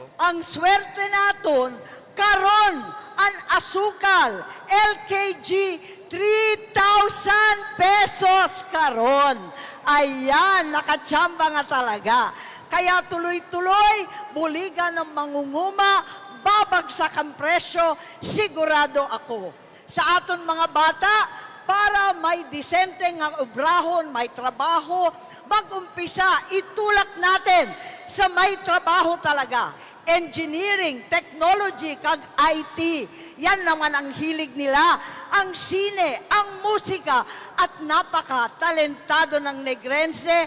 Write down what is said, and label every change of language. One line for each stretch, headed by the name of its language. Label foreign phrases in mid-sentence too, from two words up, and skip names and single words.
Hiligaynon: Ang swerte naton, karon ang asukal, LKG, 3,000 pesos karon.
Filipino: Ayan, nakatsamba nga talaga. Kaya tuloy-tuloy,
Hiligaynon: buligan ng mangunguma,
Filipino: babagsak ang presyo, sigurado ako.
Hiligaynon: Sa aton mga bata, para may disente nga obrahon, may trabaho, mag-umpisa,
Filipino: itulak natin sa may trabaho talaga.
Hiligaynon: Engineering, technology, kag IT.
Filipino: Yan naman ang hilig nila. Ang sine, ang musika, at napaka-talentado ng Negrense.